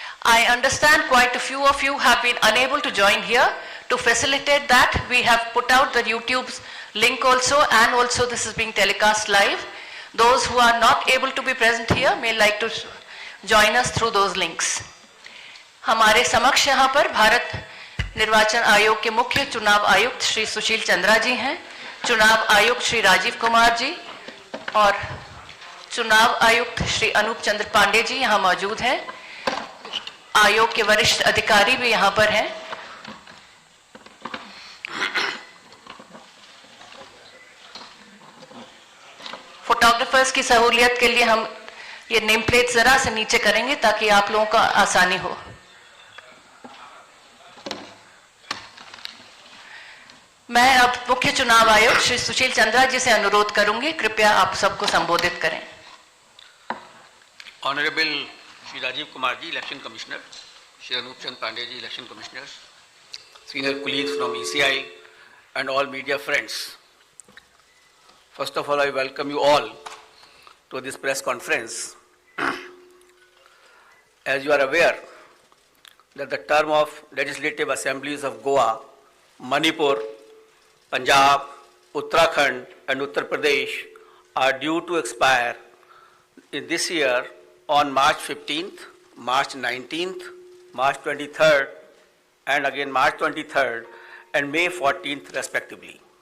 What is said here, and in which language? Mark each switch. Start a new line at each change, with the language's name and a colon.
English: I understand quite a few of you have been unable to join here. To facilitate that, we have put out the YouTube's link also, and also this is being telecast live. Those who are not able to be present here may like to join us through those links.
Hindi: हमारे समक्ष यहाँ पर भारत निर्वाचन आयोग के मुख्य चुनाव आयुक्त श्री सुशील चंद्रा जी हैं, चुनाव आयुक्त श्री राजीव कुमार जी और चुनाव आयुक्त श्री अनूप चंद्र पांडे जी यहाँ मौजूद हैं. आयोग के वरिष्ठ अधिकारी भी यहाँ पर हैं. फोटोग्राफर्स की सहूलियत के लिए हम ये नेम प्लेट जरा से नीचे करेंगे ताकि आप लोगों को आसानी हो. मैं अब मुख्य चुनाव आयुक्त श्री सुशील चंद्रा जी से अनुरोध करूंगी, कृपया आप सबको संबोधित करें.
English: Honourable Shri Rajiv Kumar ji, election commissioner, Shri Anup Chand Pandey ji, election commissioner, senior colleagues from ECI and all media friends. First of all, I welcome you all to this press conference. As you are aware that the term of legislative assemblies of Goa, Manipur, Punjab, Uttarakhand and Uttar Pradesh are due to expire in this year on March 15th, March 19th, March 23rd and again March 23rd and May 14th respectively.